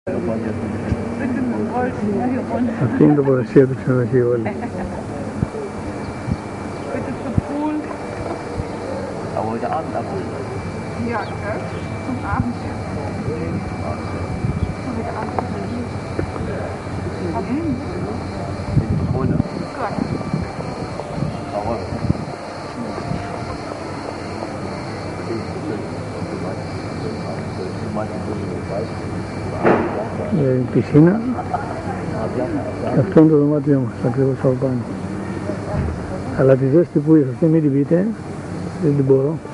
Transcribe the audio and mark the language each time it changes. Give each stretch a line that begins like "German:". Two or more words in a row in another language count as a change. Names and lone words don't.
Greek: Αυτή είναι η τοποθεσία του ξενοδοχείου όλοι.
German: Aber heute Abend abholen. Ja, gell? Zum Abendessen. Heute Abend. Ohne. Gut. Warum?
Greek: Η πισίνα και αυτό είναι το δωμάτιό μας, ακριβώς από πάνω. Αλλά τη ζέστη που ήρθε αυτή μην την πείτε, δεν την μπορώ.